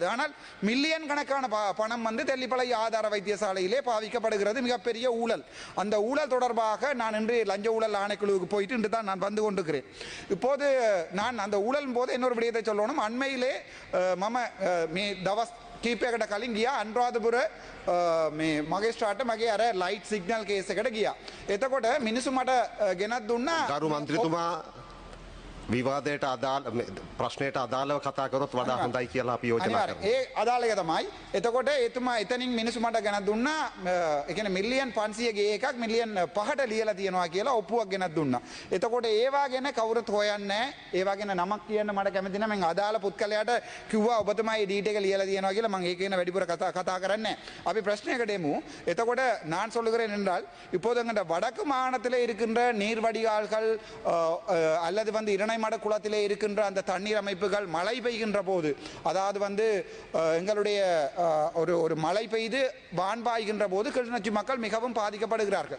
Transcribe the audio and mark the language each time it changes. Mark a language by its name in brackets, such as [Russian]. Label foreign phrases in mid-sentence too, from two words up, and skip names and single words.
[Tamil] ஆனால் மில்லியன் கணக்கான பணம் வந்து தெல்லிப்பளை ஆதார வைத்தியசாலையிலே பாவிக்கப்படுகிறது. மிகப்பெரிய ஊழல். அந்த ஊழல் தொடர்பாக நான் இன்று லஞ்ச ஊழல் ஆணைக்குழுவுக்கு போயிட்டு இன்று தான் நான் வந்து கொண்டிருக்கிறேன். இப்போது நான் அந்த ஊழல் போது இன்னொரு விடயத்தை சொல்லணும். [Sinhala] அண்மையிலே මම මේ දවස් කීපයකට කලින් ගියා අනුරාධපුර මේ මගේස්ත්‍රාට් මගේ අර ලයිට් සිග්නල් කේස් එකට ගියා. එතකොට මිනිස්සු මට ගෙනත් දුන්නා ගරු මන්ත්‍රීතුමා විවාදයට අදාළ ප්‍රශ්නයට අදාළව කතා කරොත් වඩා හොඳයි කියලා අපි යෝජනා කරනවා. ඒ අදාළ එක තමයි. එතකොට එතුමා එතනින් මිනිස්සු මට ගෙනත් දුන්නා. ඒ කියන්නේ මිලියන් 500 ගේ එකක් මිලියන් 5ට ලියලා තියෙනවා කියලා ඔප්පුවක් ගෙනත් දුන්නා. එතකොට ඒවා ගැන කවුරුත් හොයන්නේ නැහැ. ඒවා ගැන නමක් කියන්න මට කැමති නැහැ. මම අදාළ පුත්කලයට කිව්වා ඔබතුමා මේ ඩීට් එක ලියලා තියෙනවා කියලා. මම ඒක ගැන වැඩිපුර කතා කරන්නේ නැහැ. අපි ප්‍රශ්නයකට එමු. [Tamil] එතකොට நான் சொல்லுகிறேன் என்றால் இப்போது எங்கட வடக்கு மாகாணத்திலே இருக்கின்ற நீர் வடிகால்கள் அல்லது வந்து இரணைமட குளத்திலே இருக்கின்ற அந்த தண்ணீர் அமைப்புகள் மழை பெய்கின்ற போது, அதாவது வந்து எங்களுடைய ஒரு மழை பெய்து வான் பாய்கின்ற போது கிளிநொச்சி மக்கள் மிகவும் பாதிக்கப்படுகிறார்கள்.